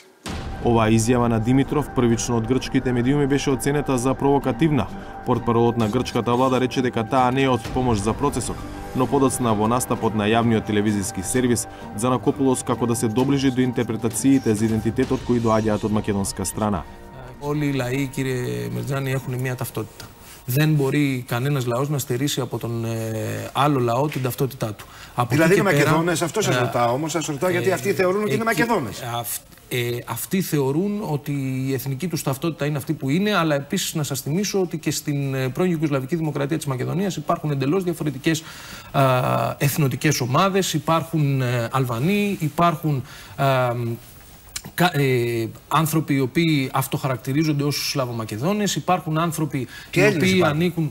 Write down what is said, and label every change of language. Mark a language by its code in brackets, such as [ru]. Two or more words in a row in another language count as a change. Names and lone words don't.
[mk] Оваа изјава на Димитров првично од грчките медиуми беше оценета за провокативна. Портпаролот на грчката влада рече дека таа не е од помош за процесот, но подоцна во настапот на јавниот телевизиски сервис Занакопулос како да се доближи до интерпретациите за идентитетот кои доаѓаат од македонска страна. [el] Όλοι οι λαοί, κύριε Μερτζάνη, έχουν μια ταυτότητα. Δεν μπορεί κανένας λαός να στερήσει από τον άλλο λαό την ταυτότητά του. Δηλαδή είναι Μακεδόνες, αυτό σας ρωτάω όμως, σας ρωτάω γιατί αυτοί θεωρούν ότι είναι Μακεδόνες. Αυτοί θεωρούν ότι η εθνική τους ταυτότητα είναι αυτή που είναι, αλλά επίσης να σας θυμίσω ότι και στην πρώην Ιουγκοσλαβική Δημοκρατία της Μακεδονίας υπάρχουν εντελώς διαφορετικές εθνοτικές ομάδες, υπάρχουν Αλβανοί, υπάρχουν άνθρωποι οι οποίοι αυτοχαρακτηρίζονται ως Σλαβομακεδόνες, υπάρχουν άνθρωποι οι οποίοι ανήκουν.